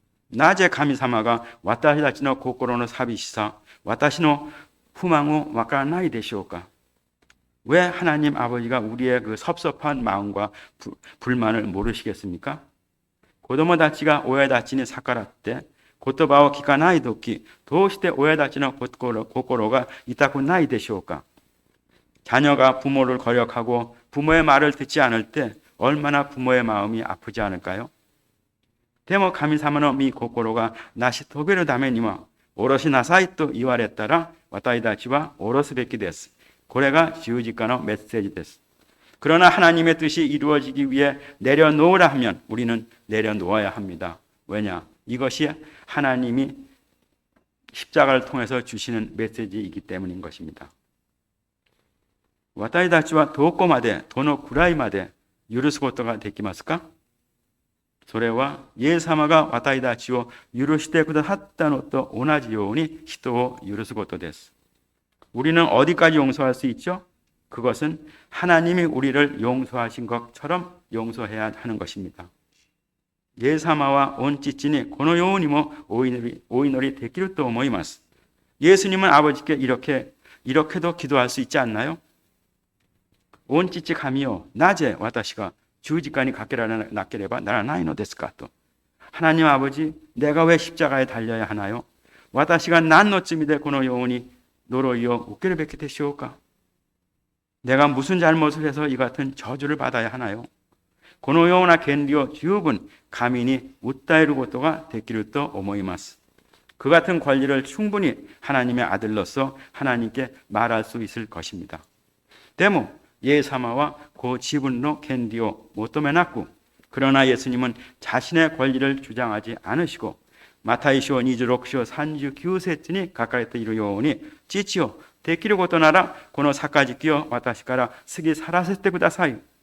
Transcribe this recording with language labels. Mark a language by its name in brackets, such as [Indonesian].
[Japanese] なぜ神様が私たちの心の寂しさ、私の不満をわからないでしょうか? [Korean] 왜 하나님 아버지가 우리의 그 섭섭한 마음과 불만을 모르시겠습니까? [Japanese] 子供たちが親たちに逆らって言葉を聞かないとき、どうして親たちの心が痛くないでしょうか? [Korean] 자녀가 부모를 거역하고 부모의 말을 듣지 않을 때 얼마나 부모의 마음이 아프지 않을까요? [Japanese] でも神様の御心が成し遂げるためには下ろしなさいと言われたら私たちは下ろすべきです. これが十字架のメッセージです. [Korean] 그러나 하나님의 뜻이 이루어지기 위해 내려놓으라 하면 우리는 내려놓아야 합니다. 왜냐? 이것이 하나님이 십자가를 통해서 주시는 메시지이기 때문인 것입니다. [Japanese] 私たちはどこまでどのくらいまで許すことができますか? それはイエス様が私たちを許してくださったのと同じように人を許すことです. [Korean] 우리는 어디까지 용서할 수 있죠? 그것은 하나님이 우리를 용서하신 것처럼 용서해야 하는 것입니다. [Japanese] イエス様は御父にこのようにもお祈りできると思います. [Korean] 예수님은 아버지께 이렇게도 기도할 수 있지 않나요? [Japanese] 御父神よ、なぜ私が十字架にかけられなければならないのですかと. [Korean] 하나님 아버지, 내가 왜 십자가에 달려야 하나요? [Japanese] 私が何の罪でこのように呪いを受けるべきでしょうか? [Korean] 내가 무슨 잘못을 해서 이 같은 저주를 받아야 하나요? [Japanese] このような権利を十分神に訴えることができると思います. [Korean] 그 같은 권리를 충분히 하나님의 아들로서 하나님께 말할 수 있을 것입니다. [Japanese] でも 예수様は [Korean] 그 지분의 [Japanese] 権利を 求めなく [Korean] 그러나 예수님은 자신의 권리를 주장하지 않으시고 [Japanese] 마타이쇼 26章 39節に書かれているように父よ、できることならこの杯を私から過ぎ去らせてください。